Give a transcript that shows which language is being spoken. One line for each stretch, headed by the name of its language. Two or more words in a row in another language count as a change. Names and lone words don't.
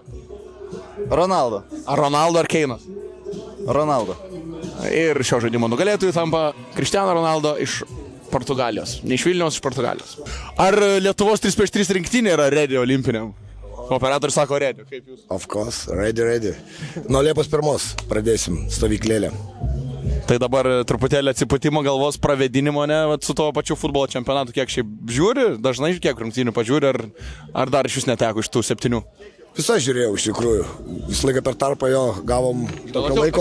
Lithuanian: Ronaldo. Ar Ronaldo ar Keinas? Ronaldo. Ir šio žaidimo nugalėtojų tampa Cristiano Ronaldo iš Portugalijos. Ne iš Vilniaus, iš Portugalijos. Ar Lietuvos 3-3 rinktinė yra ready olimpiniam? Operatorius sako ready, kaip jūs?
English: Of course, ready.
Lithuanian: Nuo Liepos 1 pradėsim stovyklėlę. Tai dabar truputėlį atsipūtimo galvos pravedinimo, ne, su to pačiu futbolo čempionatu, kiek šiaip žiūri, dažnai kiek rungtynių pažiūri, ar dar iš vis neteko iš tų 7? Visą žiūrėjau iš tikrųjų. Visą laiką per tarpą jo gavom tokio laiko.